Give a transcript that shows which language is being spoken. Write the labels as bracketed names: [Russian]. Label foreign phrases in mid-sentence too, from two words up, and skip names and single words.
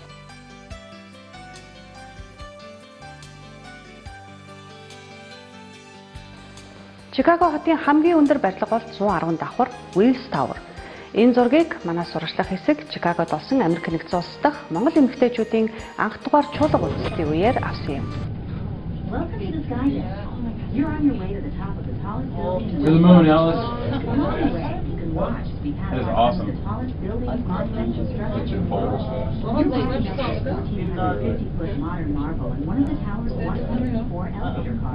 [Mongolian] Чикаго хотын хамгийн өндөр барилга бол 110 давхар Wills Tower. Энэ зургийг манай сурагчлах хэсэг Чикагод болсон Америк нэгдсэн улс дахь Монгол эмэгтэйчүүдийн анх дугаар чуулга үзэлтийн үеэр авсан юм. [English] You're on your way to the top of the tallest building. To the moon, Alice. You can watch as we pass awesome. the tallest building monumental structure. You're walking next to a 1,450-foot modern marvel and one of the tower's 104 elevator cars.